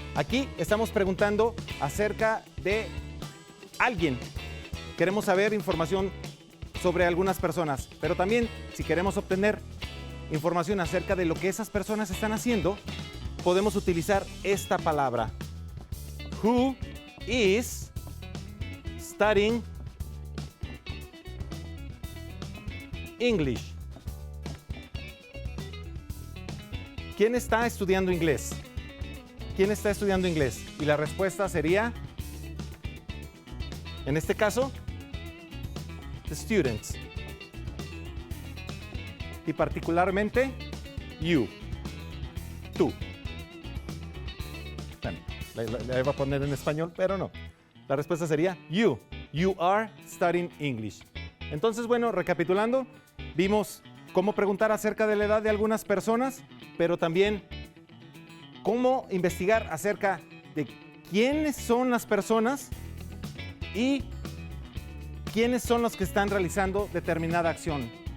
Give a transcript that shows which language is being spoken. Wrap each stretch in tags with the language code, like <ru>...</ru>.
<es>Aquí estamos preguntando acerca de alguien. Queremos saber información sobre algunas personas, pero también si queremos obtener información acerca de lo que esas personas están haciendo, podemos utilizar esta palabra.</es> <en>Who is studying English?</en> <es>¿Quién está estudiando inglés? ¿Quién está estudiando inglés? Y la respuesta sería, en este caso,</es> <en>the students.</en> <es>Y particularmente, you. Tú. Bueno, la iba a poner en español, pero no. La respuesta sería you.</es> <en>You are studying English.</en> <es>Entonces, bueno, recapitulando, vimos cómo preguntar acerca de la edad de algunas personas, pero también cómo investigar acerca de quiénes son las personas y quiénes son los que están realizando determinada acción.</es>